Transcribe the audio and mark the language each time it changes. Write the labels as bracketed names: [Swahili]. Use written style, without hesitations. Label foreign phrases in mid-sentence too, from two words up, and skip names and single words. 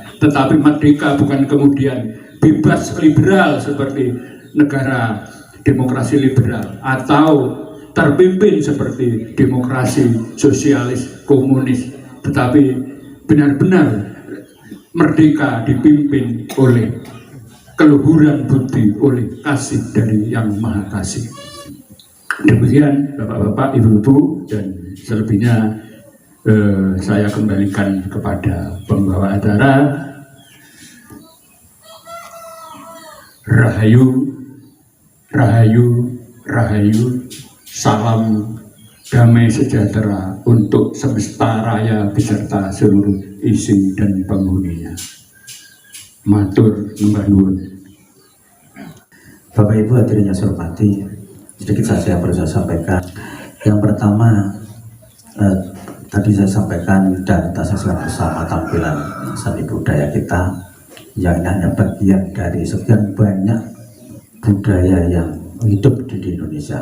[Indonesian] Tetapi merdeka bukan kemudian bebas liberal seperti negara demokrasi liberal, atau terpimpin seperti demokrasi sosialis komunis, tetapi benar-benar merdeka dipimpin oleh keluhuran budi, oleh kasih dari Yang Maha Kasih. Demikian Bapak-bapak, Ibu-ibu, dan selebihnya saya kembalikan kepada pembawa acara. Rahayu, Rahayu, Rahayu, salam damai sejahtera untuk semesta raya beserta seluruh isi dan penghuninya. [Javanese] Matur nuwun nuwun. [Indonesian] Bapak Ibu hadirin yang saya hormati, sedikit saja yang perlu saya sampaikan. Yang pertama, tadi saya sampaikan dan kita saksikan bersama tampilan seni budaya kita yang ini hanya bagian dari sekian banyak budaya yang hidup di Indonesia.